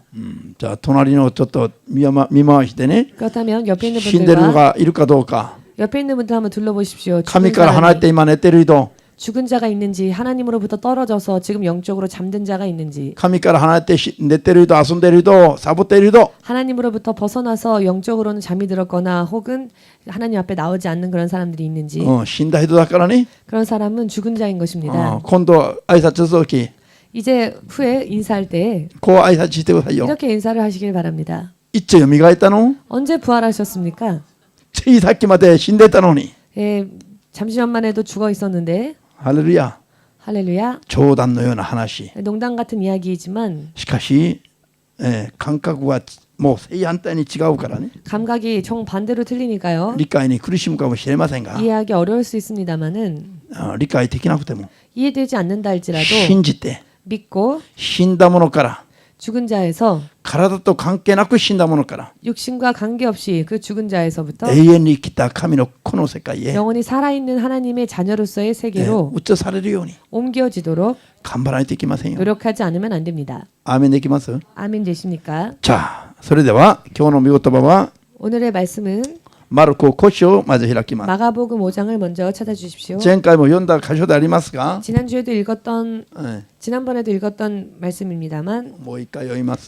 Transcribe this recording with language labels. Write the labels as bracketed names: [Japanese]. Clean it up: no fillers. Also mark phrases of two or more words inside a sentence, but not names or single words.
[Japanese] じゃあ隣のちょっと見回してね、 [Korean] 그렇다면 옆에 있는 [Japanese] 死んでるの [Korean] 분들과 [Japanese] がいるかどうか、 [Korean] 옆에 있는 분들 한번 둘러보십시오. [Japanese] 神から離れて今寝てる人、 [Korean] 죽은 자가 있는지 하나님으로부터 떨어져서 지금 영적으로 잠든 자가 있는지 [Japanese] 神から離れて寝てる人、遊んでる人、サボっている人、 [Korean] 하나님으로부터 벗어나서 영적으로는 잠이 들었거나 혹은 하나님 앞에 나오지 않는 그런 사람들이 있는지 [Japanese] 死んだ人だからね、 [Korean] 그런 사람은 죽은 자인 것입니다. [Japanese] 今度挨拶するとき [Korean] 이제 후에 인사할 때 [Japanese] こう挨拶してくださいよ。 [Korean] 이렇게 인사를 하시길 바랍니다. [Japanese] いつ蘇ったの？ [Korean] 언제 부활하셨습니까? [Japanese] ついさっきまで死んでたのに。 [Korean] 예, 잠시 전만 해도 죽어 있었는데 [Japanese] ハレルヤ。 [Korean] 할렐루야. [Japanese] 冗談のような話。 [Korean] 농담 같은 이야기이지만 [Japanese] しかし、感覚はもう正反対に違うからね。 [Korean] 감각이 정반대로 틀리니까요. [Japanese] 理解に苦しむかもしれませんが、 [Korean] 이해하기 어려울 수 있습니다만은 [Japanese] 理解できなくても [Korean] 이해되지 않는다 할지라도 [Japanese] 信じて [Korean] 믿고 [Japanese] 死んだものから [Korean] 죽은 자에서 [Japanese] 体と関係なく死んだものから [Korean] 육신과 관계없이 그 죽은 자에서부터 [Japanese] 永遠に生きた神のこの世界へ [Korean] 영원히 살아있는 하나님의 자녀로서의 세계로 [Japanese] 移されるように [Korean] 옮겨지도록 [Japanese] 頑張らないといけませんよ。 [Korean] 노력하지 않으면 안 됩니다. [Japanese] アーメンできます？ [Korean] 아멘 되십니까? [Japanese] じゃあそれでは今日の御言葉は [Korean] 오늘의 말씀은 [Japanese] マルコ5章をまず開きます。 [Korean] 마가복음 5장을 먼저 찾아주십시오. [Japanese] 前回も読んだ箇所でありますが、 [Korean] 지난주에도 읽었던 え 지난번에도 읽었던 말씀입니다만 [Japanese] もう一回読みます。